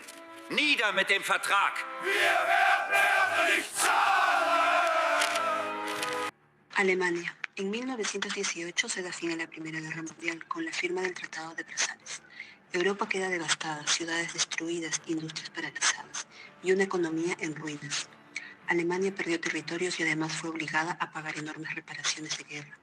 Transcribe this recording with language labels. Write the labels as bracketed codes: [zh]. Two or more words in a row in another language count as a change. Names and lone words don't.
[de] Nieder mit dem Vertrag. Wir werden nicht zahlen. [es] Alemania. En 1918 se da fin a la Primera Guerra Mundial con la firma del Tratado de Versalles. Europa queda devastada, ciudades destruidas, industrias paralizadas y una economía en ruinas. Alemania perdió territorios y además fue obligada a pagar enormes reparaciones de guerra.